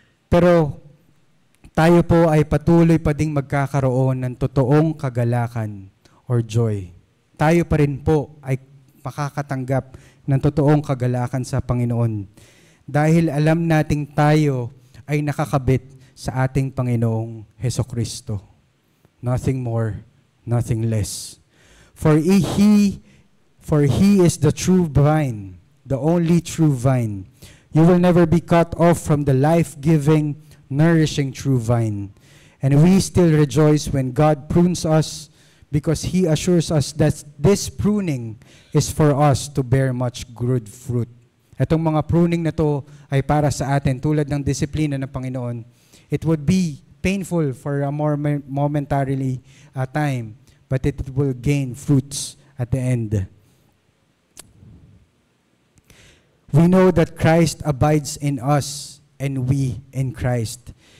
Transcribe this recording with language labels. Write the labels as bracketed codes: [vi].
[tl] Pero tayo po ay patuloy pa ding magkakaroon ng totoong kagalakan or joy. Tayo pa rin po ay makakatanggap ng totoong kagalakan sa Panginoon. Dahil alam nating tayo ay nakakabit sa ating Panginoong Hesukristo. [en] Nothing more, nothing less. For He is the true vine, the only true vine. You will never be cut off from the life-giving, nourishing true vine. And we still rejoice when God prunes us because He assures us that this pruning is for us to bear much good fruit. [tl] Itong mga pruning na to ay para sa atin tulad ng disiplina ng Panginoon. [en] It would be painful for a more momentarily time, but it will gain fruits at the end. We know that Christ abides in us and we in Christ.